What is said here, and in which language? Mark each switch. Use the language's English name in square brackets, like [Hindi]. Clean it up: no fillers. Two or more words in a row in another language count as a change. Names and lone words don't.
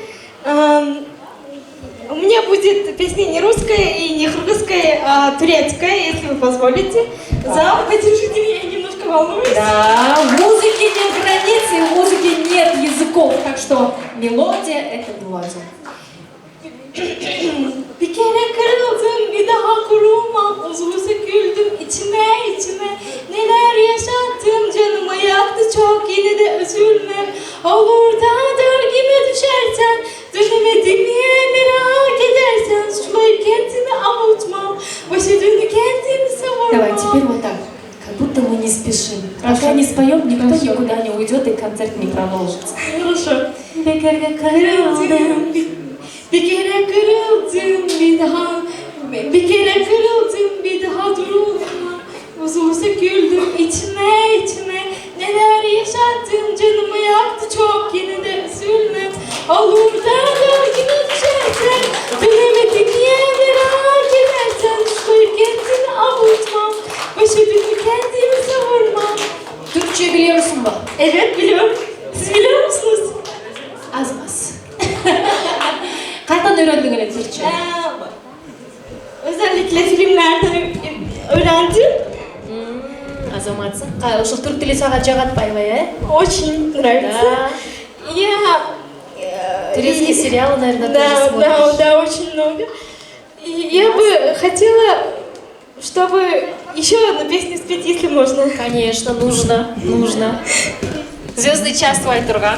[Russian] У меня будет песня не русская и не кыргызская, а турецкая, если вы позволите. Зал, поддержите меня, я немножко волнуюсь. Да, в музыке нет границ и в музыке нет языков, так что мелодия — это мелодия. [Turkish] Bir kere kırıldım, bir daha kurulmam. Uzun söküldüm içime içime. Neler yaşattım, canıma yaktı çok, yine de üzülmem. Olur da gölgeme düşersen, dönemedim niye merak edersen. Suçlayıp kendimi avutmam, başı dönü kendimi savurmam. [Russian] Давай, теперь вот так, как будто мы не спешим. Пока не споем, никто никуда не уйдет и концерт не продолжится. Хорошо. [Turkish] Bir kere kırıldım, bir kere kırıldım, bir kere kırıldım, bir daha durulmam. Uzun söküldüm içime içime. Neler yaşattım, canımı yaktı çok, yine de üzülmem. Olur da gölgeme düşersen, dönemedim niye merak edersen. Suçlayıp kendimi avutmam, başı dönü kendimi savurmam. Türkçe biliyorsun mu? Evet biliyorum. Siz biliyor musunuz? Az az. Kaçtan öğrendin öyle Türkçe? Özellikle filmlerden öğrendim. [Kyrgyz] Азаматсың. Ошол түрк тили сага жак атпайбы, э? [Russian] Очень нравится. Да. Я... Турецкие сериалы, наверное, тоже Да, смотришь. да, очень много. И я бы хотела, чтобы еще одну песню спеть, если можно. Конечно, нужно. Звездный час твой, Турган.